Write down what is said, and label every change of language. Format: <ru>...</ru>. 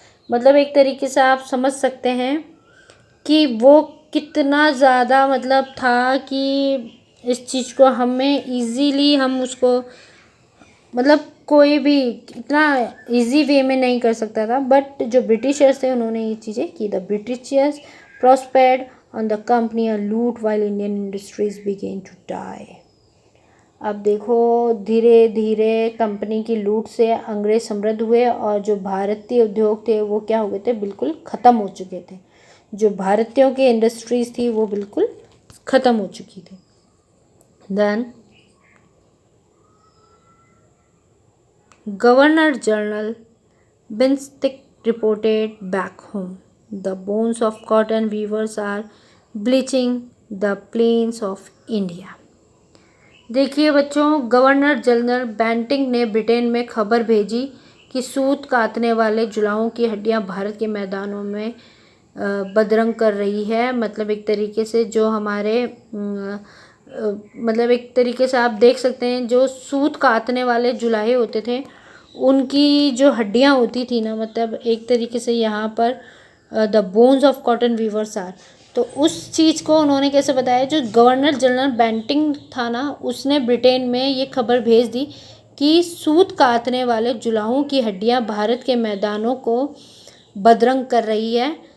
<hi>मतलब एक तरीके से आप समझ सकते हैं कि वो कितना ज़्यादा मतलब था कि इस चीज़ को हमें इजीली हम उसको मतलब कोई भी इतना इजी वे में नहीं कर सकता था. बट जो ब्रिटिशर्स थे उन्होंने ये चीज़ें की.</hi> <en>The Britishers prospered on the company a loot while Indian industries began to die.</en> <hi>अब देखो धीरे धीरे कंपनी की लूट से अंग्रेज समृद्ध हुए और जो भारतीय उद्योग थे वो क्या हो गए थे, बिल्कुल ख़त्म हो चुके थे. जो भारतीयों की इंडस्ट्रीज थी वो बिल्कुल ख़त्म हो चुकी थी.</hi> <en>Then governor general Bentinck reported back home the bones of cotton weavers are bleaching the plains of India.</en> <hi>देखिए बच्चों, गवर्नर जनरल बेंटिंग ने ब्रिटेन में खबर भेजी कि सूत काटने वाले जुलाहों की हड्डियां भारत के मैदानों में बदरंग कर रही है. मतलब एक तरीके से जो हमारे मतलब एक तरीके से आप देख सकते हैं जो सूत काटने वाले जुलाहे होते थे उनकी जो हड्डियां होती थी ना, मतलब एक तरीके से यहाँ पर</hi> <en>the bones of cotton weavers are,</en> <hi>तो उस चीज़ को उन्होंने कैसे बताया, जो गवर्नर जनरल बेंटिंग था ना उसने ब्रिटेन में ये खबर भेज दी कि सूत काटने वाले जुलाहों की हड्डियां भारत के मैदानों को बदरंग कर रही है.</hi>